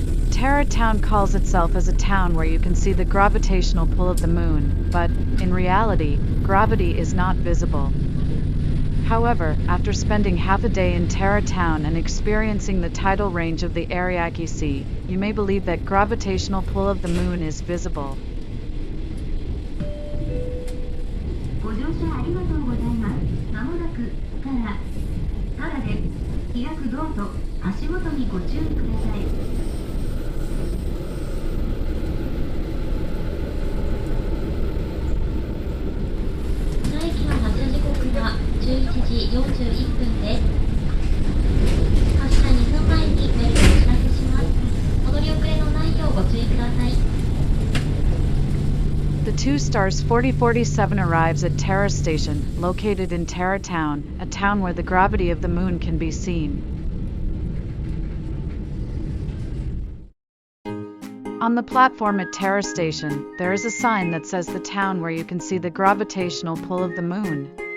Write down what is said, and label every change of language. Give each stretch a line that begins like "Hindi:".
English: Tara Town calls itself as a town where you can see the gravitational pull of the moon, but, in reality, gravity is not visible. However, after spending half a day in Tara Town and experiencing the tidal range of the Ariake Sea, you may believe that gravitational pull of the moon is visible.
Japanese: ご乗車ありがとうございます。まもなくタラで開くドアと足元にご注意ください。この駅の発車時刻は11時41分です。発車2分前にメールをお知らせします。お乗り遅れのないようご注意ください。
English: The 2 Stars 4047 arrives at Tara Station, located in Tara Town, a town where the gravity of the moon can be seen. On the platform at Tara Station, there is a sign that says the town where you can see the gravitational pull of the moon.